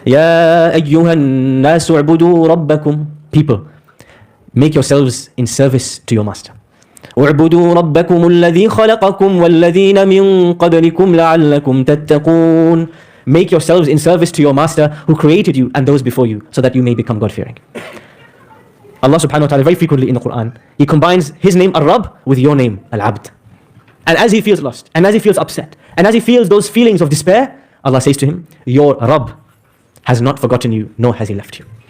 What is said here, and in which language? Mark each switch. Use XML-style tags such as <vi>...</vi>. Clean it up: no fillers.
<ar>يا أيها الناس اعبدوا ربكم.</ar> <en>People, make yourselves in service to your master.</en> <ar>اعبدوا ربكم الذي خلقكم والذين من قبلكم لعلكم تتقون.</ar> <en>Make yourselves in service to your master who created you and those before you, so that you may become God-fearing. Allah subhanahu wa ta'ala very frequently in the Quran, He combines His name Ar-Rabb with your name Al-Abd. And as he feels lost, and as he feels upset, and as he feels those feelings of despair, Allah says to him, your Rabb has not forgotten you, nor has He left you.</en>